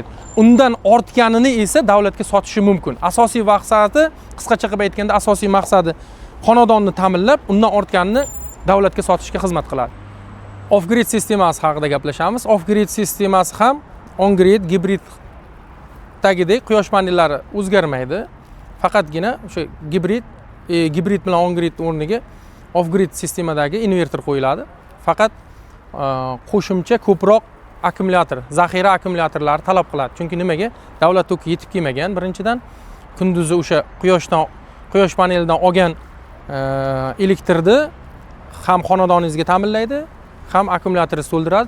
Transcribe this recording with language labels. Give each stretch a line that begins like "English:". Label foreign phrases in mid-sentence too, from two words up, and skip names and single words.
Uzbek: Undan ortganini esa davlatga sotishi mumkin. Asosiy maqsadi, qisqacha qilib aytganda, asosiy maqsadi xonadonni ta'minlab, undan ortganini davlatga sotishga xizmat qiladi. Off-grid sistemasi haqida gaplashamiz. Off-grid sistemasi ham on-grid, gibrid tagidek quyosh panellari o'zgarmaydi. Faqatgina o'sha gibrid bilan on-grid o'rniga off-grid sistemadagi inverter qo'yiladi. Faqat qo'shimcha ko'proq akkumulyator, zaxira akkumulyatorlari talab qiladi. Chunki nimaga? Davlat toki yetib kelmagan. Birinchidan kunduzi o'sha quyosh panelidan olgan elektrni ham xonadoningizga ta'minlaydi, ham akkumulyatorni to'ldiradi.